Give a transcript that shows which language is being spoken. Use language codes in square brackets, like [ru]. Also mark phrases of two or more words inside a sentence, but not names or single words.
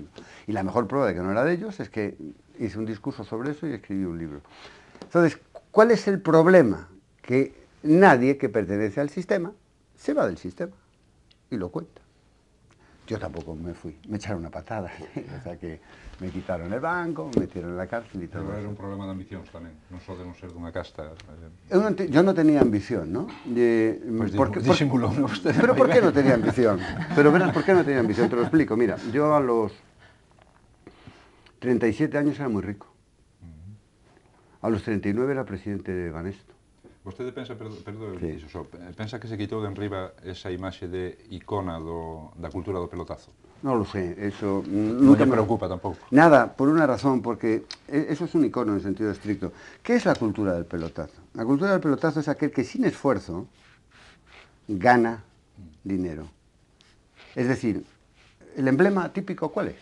[es] Y la mejor prueba de que no era de ellos es que hice un discurso sobre eso y escribí un libro. Entonces, ¿cuál es el problema? Que nadie que pertenece al sistema se va del sistema y lo cuenta. Yo tampoco me fui, me echaron una patada, ¿sí? O sea que me quitaron el banco, me metieron en la cárcel y todo. [gl] Pero era un problema de ambicións tamén, non só de non ser dunha casta. [es] Yo no tenía ambición, ¿no? [gl] Disimulou usted. [es] Pero ¿por qué no tenía ambición? Pero verás, ¿por qué no tenía ambición? Te lo explico. Mira, yo a los 37 años era muy rico. A los 39 era presidente de Banesto. [gl] Vostede pensa, perdón, [es] Sí. [gl] pensa que se quitou de enriba esa imaxe de icona da cultura do pelotazo? [es] No lo sé, eso [gl] Non nunca me me preocupa tampouco. [es] Nada, por una razón, porque eso es un icono en sentido estricto. ¿Qué es la cultura del pelotazo? La cultura del pelotazo es aquel que sin esfuerzo gana dinero. Es decir, el emblema típico, ¿cuál es?